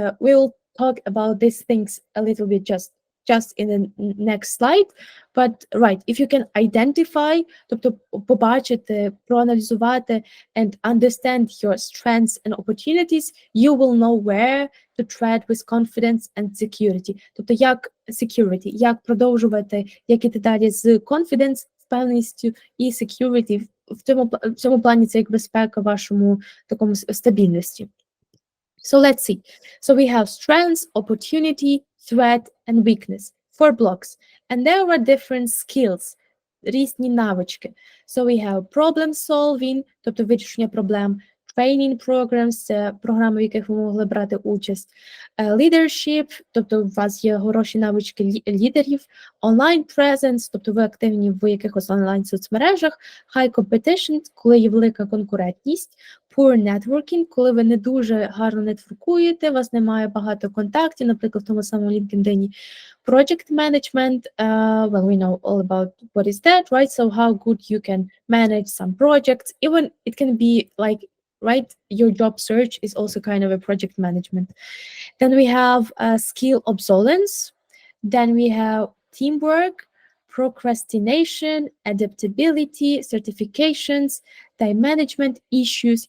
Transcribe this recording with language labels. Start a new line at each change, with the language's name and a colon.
English: We will talk about these things a little bit just in the next slide. But right, if you can identify,
Ukrainian: тобто побачити, проаналізувати
English: and understand your strengths and opportunities, you will know where to tread with confidence and security.
Ukrainian: Тобто як security, як продовжувати, як іти далі з confidence, впевненістю і security. В цьому плані це як безпека вашому такому стабільності.
English: So let's see. So we have strengths, opportunity, threat, and weakness. 4 blocks. And there are different skills,
Ukrainian: різні навички.
English: So we have problem solving,
Ukrainian: тобто вирішення проблем,
English: training programs,
Ukrainian: це програми, в яких ви могли брати участь, leadership, тобто у вас є хороші навички лідерів,
English: online presence,
Ukrainian: тобто ви активні в якихось онлайн-соцмережах,
English: high competition,
Ukrainian: коли є велика конкурентність,
English: poor networking,
Ukrainian: коли ви не дуже гарно нетворкуєте, у вас немає багато контактів, наприклад, в тому самому LinkedIn.
English: Project management, well, we know all about what is that, right? So how good you can manage some projects, even it can be like, right, your job search is also kind of a project management. Then we have skill obsolescence. Then we have teamwork, procrastination, adaptability, certifications, time management, issues.